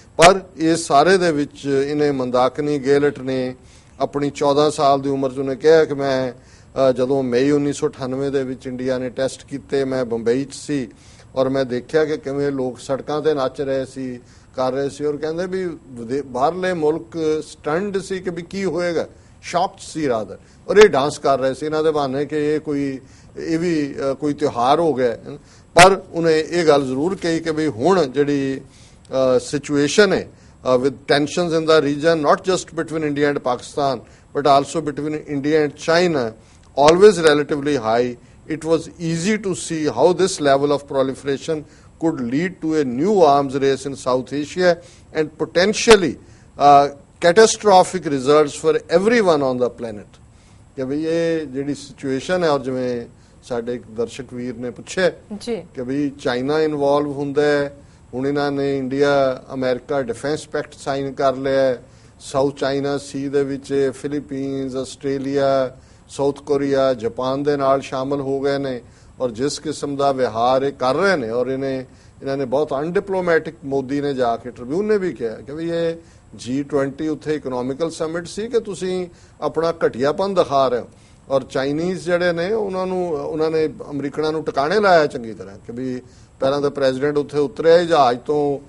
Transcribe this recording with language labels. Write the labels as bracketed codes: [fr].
[pa] ਪਰ ਇਹ ਸਾਰੇ ਦੇ ਵਿੱਚ ਇਹਨੇ ਮੰਦਾਕਨੀ ਗੇਲਟ ਨੇ ਆਪਣੀ 14 ਸਾਲ ਦੀ ਉਮਰ 'ਚ ਉਹਨੇ ਕਿਹਾ ਕਿ ਮੈਂ ਜਦੋਂ ਮਈ 1998 ਦੇ ਵਿੱਚ ਇੰਡੀਆ ਨੇ ਟੈਸਟ ਕੀਤੇ ਮੈਂ ਬੰਬਈ 'ਚ ਸੀ ਔਰ ਮੈਂ ਦੇਖਿਆ ਕਿ ਕਿਵੇਂ ਲੋਕ ਸੜਕਾਂ ਤੇ ਨੱਚ ਰਹੇ ਸੀ ਕਰ ਰਹੇ ਸੀ ਔਰ ਕਹਿੰਦੇ ਵੀ ਬਾਹਰਲੇ ਮੁਲਕ ਸਟੰਡ ਸੀ ਕਿ ਵੀ ਕੀ ਹੋਏਗਾ ਸ਼ੌਕਡ ਸੀ ਰਾਦਰ ਔਰ ਇਹ ਡਾਂਸ ਕਰ ਰਹੇ ਸੀ ਇਹਨਾਂ ਦੇ ਬਹਾਨੇ ਕਿ ਇਹ ਵੀ ਕੋਈ ਤਿਉਹਾਰ ਹੋ ਗਿਆ। ਪਰ ਉਹਨੇ ਇਹ ਗੱਲ ਜ਼ਰੂਰ ਕਹੀ ਕਿ ਵੀ ਹੁਣ ਜਿਹੜੀ ਸਿਚੁਏਸ਼ਨ ਹੈ [en] with tensions in the region not just between India and Pakistan but also between India and China always relatively high, it was easy to see how this level of proliferation could lead to a new arms race in South Asia and potentially catastrophic results for everyone on the planet। [hi] कि भाई ये [pa] ਜਿਹੜੀ situation ਹੈ ਔਰ ਜਿਵੇਂ ਸਾਡੇ ਇੱਕ ਦਰਸ਼ਕ ਵੀਰ ਨੇ ਪੁੱਛਿਆ ਜੀ ਕਿ ਵੀ ਚਾਈਨਾ ਇਨਵੋਲਵ ਹੁੰਦਾ ਹੈ। ਹੁਣ ਇਹਨਾਂ ਨੇ India America defence packet sign ਕਰ ਲਿਆ ਹੈ। ਸਾਊਥ ਚਾਈਨਾ ਸੀ ਦੇ ਵਿੱਚ Philippines, Australia, south Korea, Japan ਦੇ ਨਾਲ ਸ਼ਾਮਲ ਹੋ ਗਏ ਨੇ ਔਰ ਜਿਸ ਕਿਸਮ ਦਾ ਵਿਹਾਰ ਇਹ ਕਰ ਰਹੇ ਨੇ ਔਰ ਇਹਨਾਂ ਨੇ ਬਹੁਤ ਅਨਡਿਪਲੋਮੈਟਿਕ, ਮੋਦੀ ਨੇ ਜਾ ਕੇ ਟ੍ਰਿਬਿਊਨ ਨੇ ਵੀ ਕਿਹਾ ਕਿ ਵੀ ਇਹ G20 ਉੱਥੇ ਇਕਨੋਮਿਕਲ ਸਮਿਟ ਸੀ ਕਿ ਤੁਸੀਂ ਆਪਣਾ ਘਟੀਆਪਨ ਦਿਖਾ ਰਹੇ ਹੋ ਔਰ ਚਾਈਨੀਜ਼ ਜਿਹੜੇ ਨੇ ਉਹਨਾਂ ਨੇ ਅਮਰੀਕਨਾਂ ਨੂੰ ਟਿਕਾਣੇ ਲਾਇਆ ਚੰਗੀ ਤਰ੍ਹਾਂ ਕਿ ਵੀ ਪਹਿਲਾਂ ਤਾਂ ਪ੍ਰੈਜ਼ੀਡੈਂਟ ਉੱਥੇ ਉਤਰਿਆ ਹੀ ਜਹਾਜ਼ ਤੋਂ